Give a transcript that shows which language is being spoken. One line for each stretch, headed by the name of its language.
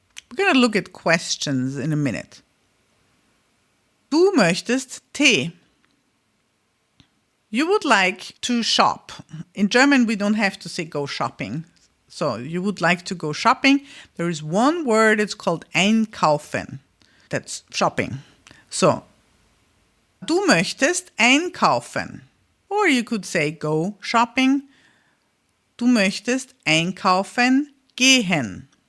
English: We're going to look at questions in a minute. Du möchtest Tee. You would like to shop. In German, we don't have to say go shopping. So you would like to go shopping. There is one word, it's called einkaufen. That's shopping.
German: So, du möchtest einkaufen.
English: Or you could say go shopping.
German: Du möchtest einkaufen gehen.